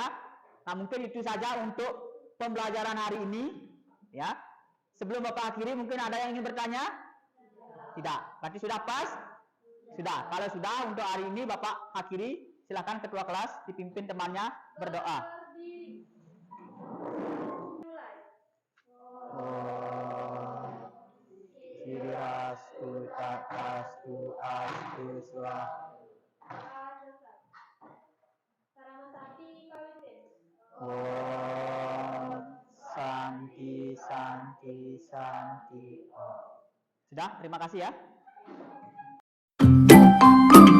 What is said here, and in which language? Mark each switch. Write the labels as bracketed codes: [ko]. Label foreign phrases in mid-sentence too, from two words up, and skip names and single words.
[id] Nah, mungkin itu saja untuk pembelajaran hari ini, ya. Sebelum Bapak akhiri, mungkin ada yang ingin bertanya? Tidak. Berarti sudah pas? Sudah. Kalau sudah, untuk hari ini Bapak akhiri. Silakan ketua kelas dipimpin temannya berdoa. [sa] Siriastu tatastu astu swa. Om Santi Santi Santi Om. [id] Sudah, terima kasih ya.